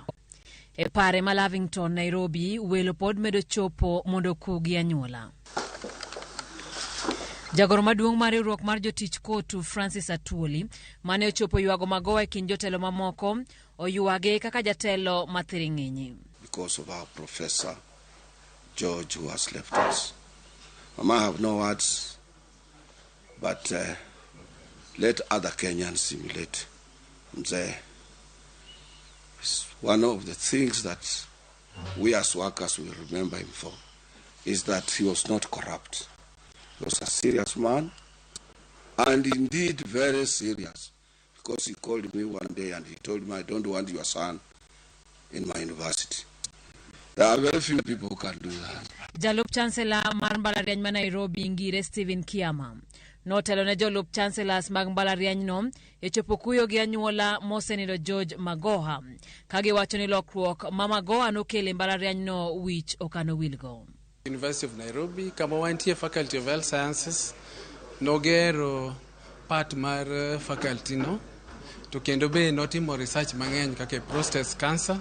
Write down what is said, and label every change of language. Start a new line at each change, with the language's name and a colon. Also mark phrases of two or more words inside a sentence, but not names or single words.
Luo (Kenya and Tanzania): E pare ma Lavington, Nairobi, welo pod medo chopo mondo kugi anyuola. Jagoro maduong' mar riwruok mar jotich kotu Francis Atwoli mane ochopo yuago Magoha e kind jotelo mamoko oyuage kaka jatelo mathiring'inyi.
English: Because of our Professor George who has left us. Mama, I have no words, but let other Kenyans simulate. One of the things that we as workers will remember him for is that he was not corrupt. He was a serious man, and indeed very serious, because he called me one day and he told me, I don't want your son in my university. There are very few people who can do that.
Luo (Kenya and Tanzania): Jalup Chancellor mar mbalariany ma Nairobi ngire Stephen Kiama notelo ne jolup chancellors mag mbalariany no e chopo kuyo gi anyuola mosenindo Prof Magoha kagi wacho ni lokruok ma Magoha nokele mbalariany no wich okano wilgo. University of Nairobi, kama wantie Faculty of Health Sciences, nogero part mar faculty no, to kendo be notimo research mang'eny kaka
English: prostate cancer.